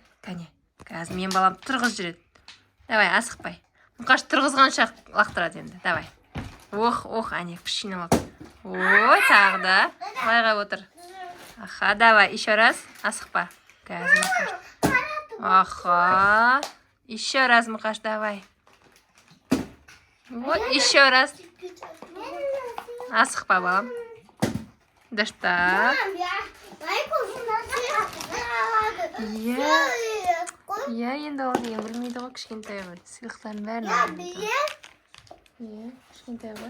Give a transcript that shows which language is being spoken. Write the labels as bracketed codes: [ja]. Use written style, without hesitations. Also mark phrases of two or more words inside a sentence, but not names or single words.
[kk] Кәне, қазір мен балам тұрғыз жүреді. Давай, асықпай. Мұқаш тұрғызғанша лақтырады енді. Давай. Әне, күшіне лақ. Тағы да. Лайға отыр. [ru] Давай, еще раз. [kk] Асықпа. Қазір Мұқаш. [ru] Еще раз, Мұқаш, давай. Еще раз. [kk] Асықпа, балам. Достар. Енді ол деген білмейді ғой, кішкентай ғой. Сыйлықтарын бәрін білмейді. Кішкентай ғой.